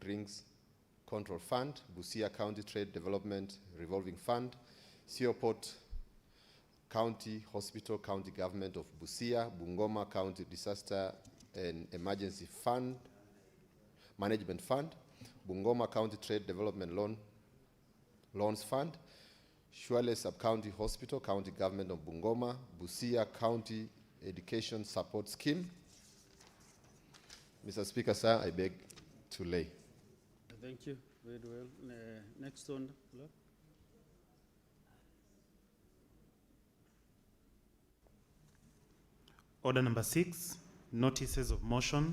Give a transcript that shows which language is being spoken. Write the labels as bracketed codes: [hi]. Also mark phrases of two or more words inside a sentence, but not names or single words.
[en] Drinks Control Fund, Busia County Trade Development Revolving Fund, Seoport County Hospital, County Government of Busia, Bungoma County Disaster and Emergency Fund, Management Fund, Bungoma County Trade Development Loans Fund, Shwale Sub-County Hospital, County Government of Bungoma, Busia County Education Support Scheme. Mr. Speaker, sir, I beg to lay. Thank you. Very well. Next one, Lord. Order number 6, notices of motion.